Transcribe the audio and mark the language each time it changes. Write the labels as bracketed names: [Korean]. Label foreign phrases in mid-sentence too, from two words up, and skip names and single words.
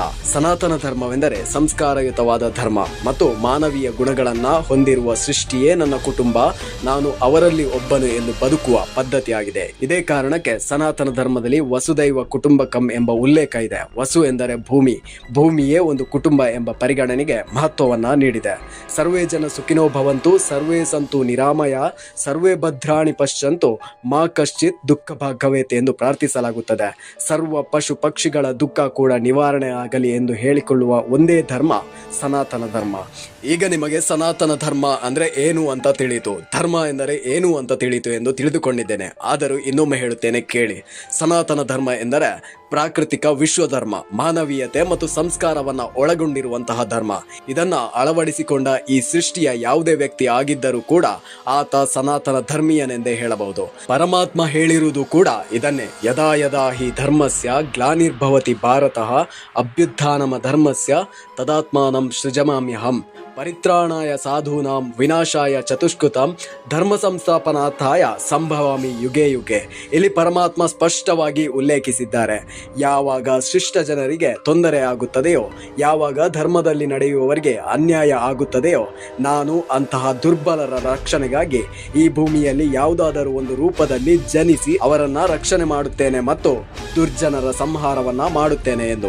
[Kannada] ಸನಾತನ ಧರ್ಮವೆಂದರೆ ಸಂಸ್ಕಾರಯುತವಾದ ಧರ್ಮ ಮತ್ತು ಮಾನವೀಯ ಗುಣಗಳನ್ನ ಹೊಂದಿರುವ ಸೃಷ್ಟಿಯೇ ನನ್ನ ಕುಟುಂಬ, ನಾನು ಅವರಲ್ಲಿ ಒಬ್ಬನು ಎಂದು ಬದುಕುವ ಪದ್ಧತಿಯಾಗಿದೆ. ಇದೇ ಕಾರಣಕ್ಕೆ ಸನಾತನ ಧರ್ಮದಲ್ಲಿ [Sanskrit] ವಸುದೈವ ಕುಟುಂಬಕಂ [Kannada] ಎಂಬ ಉಲ್ಲೇಖ ಇದೆ. ವಸು ಎಂದರೆ ಭೂಮಿ, ಭೂಮಿಯೇ ಒಂದು ಕುಟುಂಬ ಎಂಬ ಪರಿಗಣನೆಗೆ ಮಹತ್ವವನ್ನ ನೀಡಿದೆ. [Sanskrit] ಸರ್ವೇ ಜನ ಸುಖಿನೋ ಭವಂತು, ಸರ್ವೇ ಸಂತು ನಿರಾಮಯ, ಸರ್ವೇ ಭದ್ರಾಣಿ ಪಶ್ಯಂತು, ಮಾ ಕಶ್ಚಿತ್ ದುಃಖ ಭಾಗವೇತೆ [Kannada] ಎಂದು ಪ್ರಾರ್ಥಿಸಲಾಗುತ್ತದೆ. ಸರ್ವ ಪಶು ಪಕ್ಷಿಗಳ ದುಃಖ ಕೂಡ ನಿವಾರಣೆ ಆಗಲಿ ಎಂದು ಹೇಳಿಕೊಳ್ಳುವ ಒಂದೇ ಧರ್ಮ ಸನಾತನ ಧರ್ಮ. ಈಗ ನಿಮಗೆ ಸನಾತನ ಧರ್ಮ ಅಂದ್ರೆ ಏನು ಅಂತ ತಿಳಿಯಿತು, ಧರ್ಮ ಎಂದರೆ ಏನು ಅಂತ ತಿಳಿಯಿತು ಎಂದು ತಿಳಿದುಕೊಂಡಿದ್ದೇನೆ. ಆದರೂ ಇನ್ನೊಮ್ಮೆ ಹೇಳುತ್ತೇನೆ ಕೇಳಿ. ಸನಾತನ ಧರ್ಮ ಎಂದರೆ ಪ್ರಾಕೃತಿಕ ವಿಶ್ವಧರ್ಮ, ಮಾನವೀಯತೆ ಮತ್ತು ಸಂಸ್ಕಾರವನ್ನ ಒಳಗೊಂಡಿರುವಂತಹ ಧರ್ಮ. ಇದನ್ನ ಅಳವಡಿಸಿಕೊಂಡ ಈ ಸೃಷ್ಟಿಯ ಯಾವುದೇ ವ್ಯಕ್ತಿ ಆಗಿದ್ದರೂ ಕೂಡ ಆತ ಸನಾತನ ಧರ್ಮೀಯನೆಂದೇ ಹೇಳಬಹುದು. ಪರಮಾತ್ಮ ಹೇಳಿರುವುದು ಕೂಡ ಇದನ್ನೇ. [Sanskrit] ಯದಾ ಯದಾ ಹಿ ಧರ್ಮಸ್ಯ ಗ್ಲಾನಿರ್ಭವತಿ ಭಾರತಃ ಅಭ್ಯುತ್ಥಾನಮ ಧರ್ಮಸ್ಯ ತದಾತ್ಮಾನಂ ಸೃಜಮಾಮ್ಯಹಂ ಪರಿತ್ರಾಣಾಯ ಸಾಧೂನಾಂ ವಿನಾಶಾಯ ಚತುಷ್ಕೃತಂ ಧರ್ಮ ಸಂಸ್ಥಾಪನಾರ್ಥಾಯ ಸಂಭವಾಮಿ ಯುಗೆ ಯುಗೆ. [Kannada] ಇಲ್ಲಿ ಪರಮಾತ್ಮ ಸ್ಪಷ್ಟವಾಗಿ ಉಲ್ಲೇಖಿಸಿದ್ದಾರೆ. ಯಾವಾಗ ಶಿಷ್ಟ ಜನರಿಗೆ ತೊಂದರೆ ಆಗುತ್ತದೆಯೋ, ಯಾವಾಗ ಧರ್ಮದಲ್ಲಿ ನಡೆಯುವವರಿಗೆ ಅನ್ಯಾಯ ಆಗುತ್ತದೆಯೋ, ನಾನು ಅಂತಹ ದುರ್ಬಲರ ರಕ್ಷಣೆಗಾಗಿ ಈ ಭೂಮಿಯಲ್ಲಿ ಯಾವುದಾದರೂ ಒಂದು ರೂಪದಲ್ಲಿ ಜನಿಸಿ ಅವರನ್ನ ರಕ್ಷಣೆ ಮಾಡುತ್ತೇನೆ ಮತ್ತು ದುರ್ಜನರ ಸಂಹಾರವನ್ನ ಮಾಡುತ್ತೇನೆ ಎಂದು.